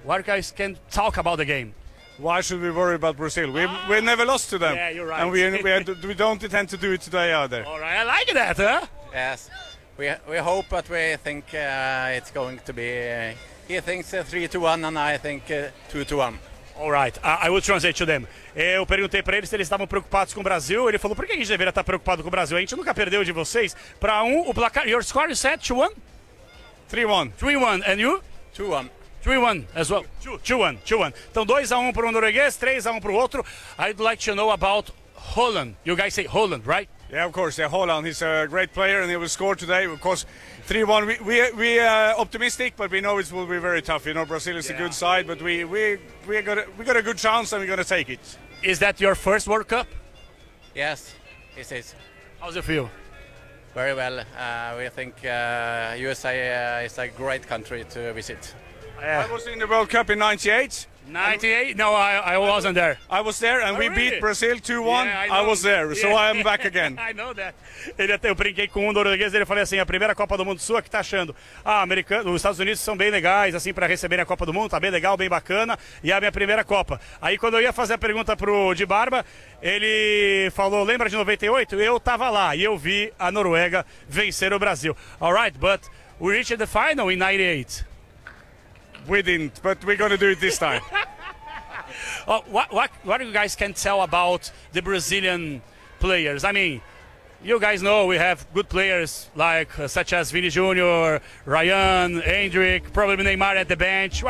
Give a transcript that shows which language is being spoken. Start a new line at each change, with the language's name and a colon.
English: What you guys can talk about the game? Why should we worry about Brazil? We never lost to them. Yeah, you're right. And we don't intend to do it today either. All right, I like that, huh? Yes. We hope, but we think it's going to be... he thinks 3-1 and I think 2-1. All right, I will translate to them.
Portuguese: Eu perguntei para eles se eles estavam preocupados com o Brasil. Ele falou, por que a gente deveria estar preocupado com o Brasil? A gente nunca perdeu de vocês. Para um, o placar...
English: Your score, you said 2-1? 3-1. 3-1. And you? 2-1. 3-1 as well.
Portuguese: 2-1. 2-1. Então 2-1 para um norueguês, 3-1 para o outro.
English: I'd like to know about Haaland. You guys say Haaland, right? Yeah, of course. Yeah, Haaland. He's a great player and he will score today. Of course, 3-1. We are optimistic, but we know it will be very tough. You know, Brazil is a good side, but we got a good chance and we're going to take it. Is that your first World Cup? Yes, it is. How's it feel? Very well. We think USA is a great country to visit. Yeah. I was in the World Cup in 98. 98? No, I wasn't there. I was there and beat Brazil 2-1. Yeah, I was there, so I am back again. I know that.
Portuguese: Ele até, eu brinquei com um norueguês e ele falou assim, a primeira Copa do Mundo sua, que tá achando? Ah, americano, os Estados Unidos são bem legais, assim, para receber a Copa do Mundo, tá bem legal, bem bacana, e é a minha primeira Copa. Aí quando eu ia fazer a pergunta pro de barba, ele falou, lembra de 98? Eu tava lá e eu vi a Noruega vencer o Brasil.
English: All right, but we reached the final in 98. We didn't, but we're going to do it this time. what you guys can tell about the Brazilian players? I mean, you guys know we have good players like such as Vini Jr., Ryan, Hendrick, probably Neymar at the bench.